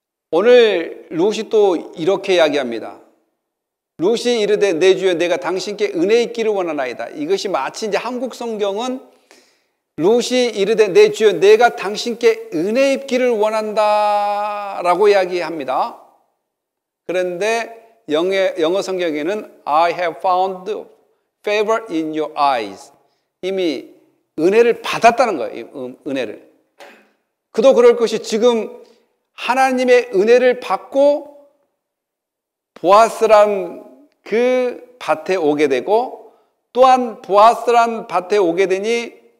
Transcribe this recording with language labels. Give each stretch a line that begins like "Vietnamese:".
Korean: 오늘 룻이 또 이렇게 이야기합니다. 룻이 이르되 내 주여 내가 당신께 은혜 있기를 원하나이다. 이것이 마치 이제 한국 성경은 룻이 이르되 내 주여 내가 당신께 은혜 입기를 원한다라고 이야기합니다. 그런데 영어 성경에는
English: I have found favor in your eyes.
Korean: 이미 은혜를 받았다는 거예요. 은혜를. 그도 그럴 것이 지금 하나님의 은혜를 받고 보아스란 그 밭에 오게 되고 또한 보아스란 밭에 오게 되니